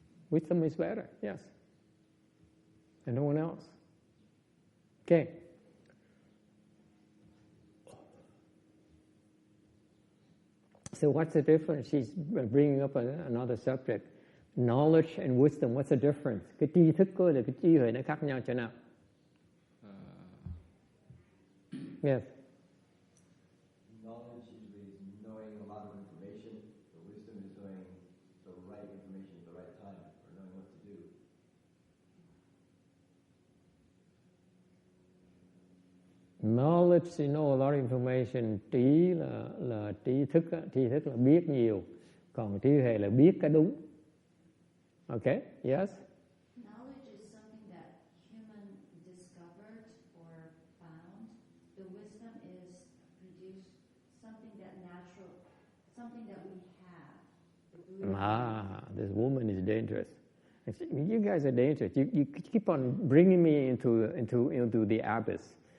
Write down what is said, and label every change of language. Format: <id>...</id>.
<en>Wisdom is better, yes. And no one else. Okay. So what's the difference? She's bringing up another subject. Knowledge and wisdom, what's the difference?</en> <vi>Cái tri thức với lại cái trí huệ nó khác nhau chỗ nào?</vi> <en>Yes. Knowledge is knowing a lot of information, but wisdom is knowing the right information at the right time, or knowing what to do. Knowledge, you know a lot of information.</en> <vi>Trí là trí thức là biết nhiều, còn trí huệ là biết cái đúng.</vi> <en>Okay, yes? Knowledge is something that human discovered or found. The wisdom is produced something that natural, something that we have. This woman is dangerous. You guys are dangerous. You keep on bringing me into the abyss.</en>